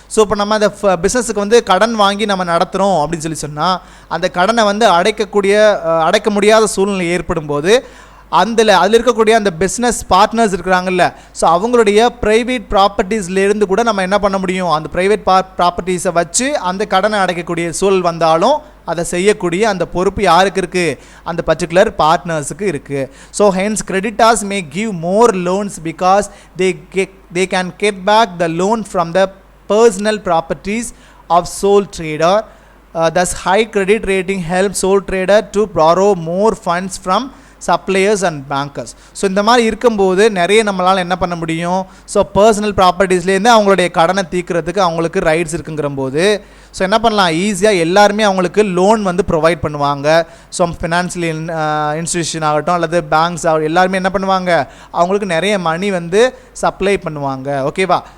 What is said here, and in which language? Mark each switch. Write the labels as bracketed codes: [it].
[ta] So இப்போ நம்ம அந்த பிஸ்னஸுக்கு வந்து கடன் வாங்கி நம்ம நடத்துகிறோம் அப்படின்னு சொன்னால் அந்த கடனை வந்து அடைக்க முடியாத சூழ்நிலை ஏற்படும் போது அதில் இருக்கக்கூடிய அந்த பிஸ்னஸ் பார்ட்னர்ஸ் இருக்கிறாங்கல்ல, ஸோ அவங்களுடைய ப்ரைவேட் ப்ராப்பர்ட்டிஸ்லேருந்து கூட நம்ம என்ன பண்ண முடியும், அந்த ப்ரைவேட் ப்ராப்பர்ட்டிஸை வச்சு அந்த கடனை அடைக்கக்கூடிய சூழல் வந்தாலும் அதை செய்யக்கூடிய அந்த பொறுப்பு யாருக்கு இருக்குது, அந்த பர்டிகுலர் பார்ட்னர்ஸுக்கு இருக்குது. [en] So hence creditors may give more loans because they can get back the loan from the personal properties of sole trader. Thus high credit rating helps sole trader to borrow more funds from suppliers and bankers. [ta] So இந்த மாதிரி இருக்கும்போது நிறைய நம்மளால் என்ன பண்ண முடியும், so personal ப்ராப்பர்ட்டிஸ்லேருந்து அவங்களுடைய கடனை தீர்க்கிறதுக்கு அவங்களுக்கு ரைட்ஸ் இருக்குங்கிற போது ஸோ என்ன பண்ணலாம், ஈஸியாக எல்லாருமே அவங்களுக்கு லோன் வந்து ப்ரொவைட் பண்ணுவாங்க. ஸோ ஃபினான்ஷியல் இன்ஸ்டிடியூஷன் ஆகட்டும் அல்லது பேங்க்ஸ் ஆகட்டும் எல்லாருமே என்ன பண்ணுவாங்க, அவங்களுக்கு நிறைய மணி வந்து சப்ளை பண்ணுவாங்க. ஓகேவா?